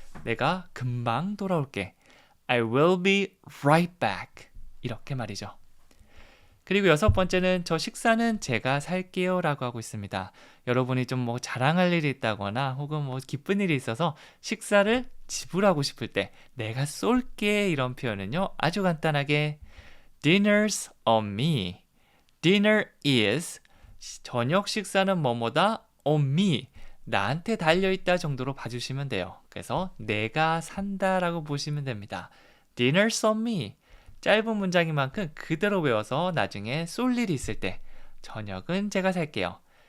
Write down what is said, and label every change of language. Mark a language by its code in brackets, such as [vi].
[ko] 내가 금방 돌아올게. [en] I will be right back. 이렇게 말이죠. [ko] 그리고 여섯 번째는 저 식사는 제가 살게요 라고 하고 있습니다. 여러분이 좀 뭐 자랑할 일이 있다거나 혹은 뭐 기쁜 일이 있어서 식사를 지불하고 싶을 때 내가 쏠게 이런 표현은요. 아주 간단하게 [en] Dinner's on me. Dinner is [ko] 저녁 식사는 뭐뭐다 [en] on me. [ko] 나한테 달려있다 정도로 봐주시면 돼요. 그래서 내가 산다라고 보시면 됩니다. [en] Dinner's on me. [ko] 짧은 문장인 만큼 그대로 외워서 나중에 쏠 일이 있을 때 저녁은 제가 살게요.